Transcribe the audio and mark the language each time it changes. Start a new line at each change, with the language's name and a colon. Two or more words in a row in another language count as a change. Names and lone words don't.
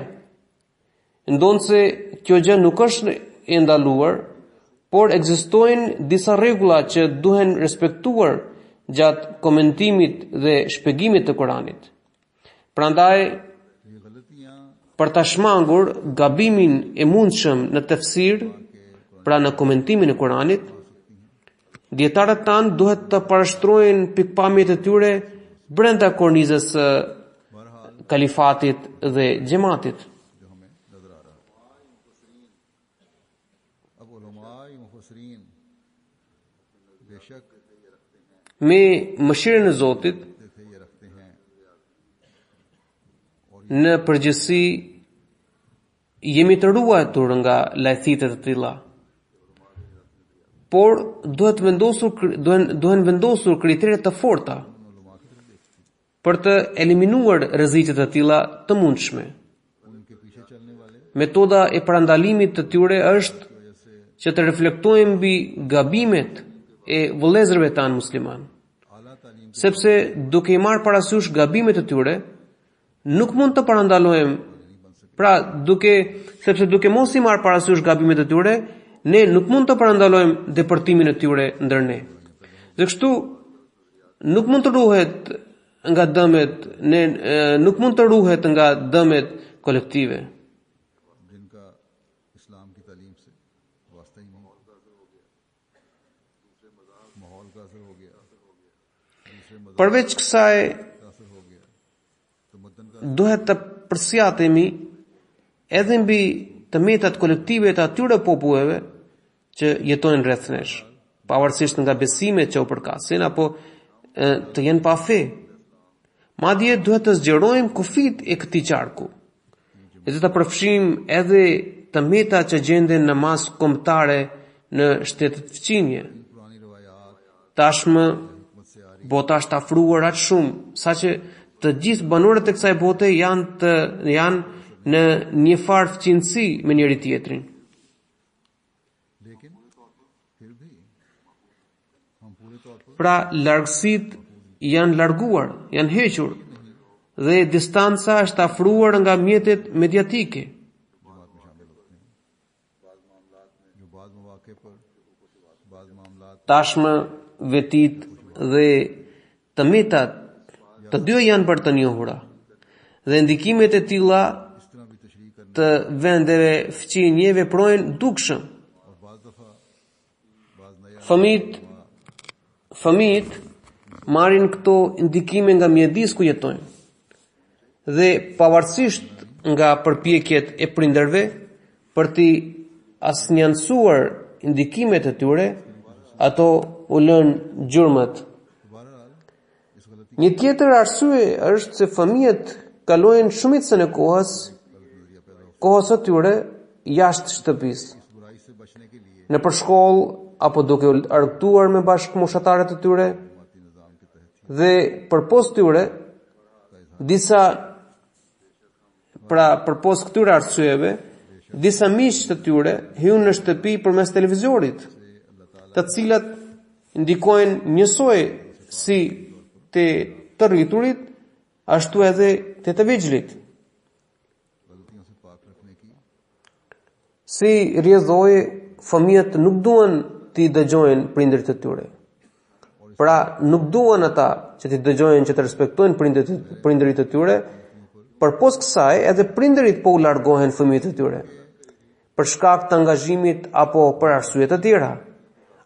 Albanian: Ndonse kjo gjë nuk është e ndaluar, por ekzistojnë disa rregulla që duhen respektuar gjatë komentimit dhe shpjegimit të Kuranit. Prandaj,
Urdu: یہ غلطیاں
Albanian: për ta shmangur gabimin e mundshëm në tefsir, pra në komentimin e Kuranit, dietarët tanë duhet të parashtrojnë pikpamjet e tyre brenda kornizës së kalifatit dhe xhamatit.
Urdu: جو ہمیں نظر آ رہا ہے. اب علمائے مفسرین بیشک
Albanian: Me mëshirën e Zotit,
Urdu: تھے یہ رکھتے ہیں
Albanian: në përgjithësi jemi të ruajtur nga lajthitë të tilla. Por duhen vendosur kriteret të forta për të eliminuar rreziqet të tilla të mundshme.
Urdu: ان کے پیچھے چلنے والے
Albanian: Metoda e parandalimit të tyre është që të reflektojmë mbi gabimet e vëllezërve tanë musliman,
Urdu: اعلیٰ تعلیم
Albanian: sepse duke i marrë parasysh gabimet e tyre, nuk mund të parandalojmë, sepse duke mos i marrë parasysh gabimet e tyre, ne nuk mund të parandalojmë depërtimin e tyre ndër ne. Dhe kështu nuk mund të ruhet nga dëmet, nuk mund të ruhet nga dëmet kolektive.
Urdu: جن کا اسلام کی تعلیم سے واسطہ ہی نہیں، ماحول کا اثر ہو گیا، دوسرے مذہب
Albanian: Përveç kësaj,
Urdu: کا اثر ہو گیا، تو مدن کا
Albanian: duhet të përsiatemi edhe mbi të metat kolektive të atyre popujve që jetojnë rreth nesh, pavarësisht nga besimet që u përkasin apo të jenë pa fe. Madje duhet të zgjerojmë kufit e këtij qarku. Edhe të përfshim edhe të meta që gjenden në masë kombëtare në shtetet fqinje.
Urdu: پرانی روایات
Albanian: Tashmë bota është afruar aq shumë saqë të gjithë banorët e kësaj bote janë në një farë fqinësi me njëri tjetrin.
Urdu: لیکن پھر بھی ہم پورے طور پر
Albanian: Pra largësitë janë larguar, janë hequr dhe distanca është afruar nga mjetet mediatike.
Urdu: جماعت میں شامل ہوتے ہیں، جو بعد موقعے پر بعد معاملات
Albanian: Tashmë vetit dhe të metat të dy janë për të njohura dhe ndikimet e tilla
Urdu: اس طرح بھی تشریح کرنے
Albanian: të vendeve fqinje veprojnë dukshëm.
Urdu: اور بعض دفعہ بعض نیا
Albanian: Fëmijët marrin këto ndikime nga mjedis ku jetojnë. Dhe pavarësisht nga përpjekjet e prindërve për t'i asnjësuar ndikimet e tyre, ato u lënë gjurmët.
Urdu: بہرحال اس غلطی
Albanian: Një tjetër arsye është se fëmijët kalojnë shumicën e kohës së tyre jashtë shtëpisë,
Urdu: اس برائی سے بچنے کے لیے
Albanian: në përshkollë apo duke u argëtuar me bashkëmoshatarët e tyre.
Urdu: جماعتی نظام کے تحت
Albanian: Dhe përpos tyre, përpos këtyre arsyeve, disa miq të tyre hyjnë në shtëpi përmes televizorit, të cilat ndikojnë njësoj si te të rriturit, ashtu edhe te të vegjëlit.
Urdu: غلطیوں سے پاک رکھنے کی
Albanian: Si rrjedhoi, fëmijët nuk duan t'i dëgjojnë prindërit e tyre. Pra, nuk duan ata që t'i dëgjojnë që të respektojnë prindërit e tyre, përpos kësaj edhe prindërit po u largohen fëmijët e tyre, për shkak të angazhimit apo për arsye të tjera.